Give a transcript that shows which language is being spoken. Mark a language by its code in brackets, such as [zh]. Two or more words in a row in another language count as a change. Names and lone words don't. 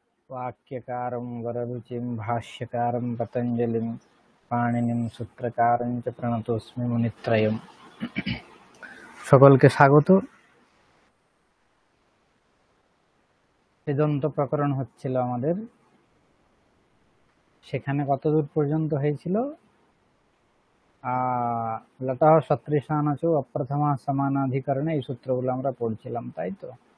[sa] वाक्यकारं वररुचिं भाष्यकारं पतञ्जलिं पाणिनिं सूत्रकारं च प्रणतोऽस्मि मुनित्रयम्। [bn] সকলকে স্বাগত। সিদ্ধান্ত প্রকরণ হচ্ছিল আমাদের, সেখানে কতদূর পর্যন্ত হয়েছিল? [sa] লতঃ সদৃশানাচো অপ্রথমা সমানাধিকরণে, [bn] এই সূত্রগুলো আমরা পড়ছিলাম, তাই তো?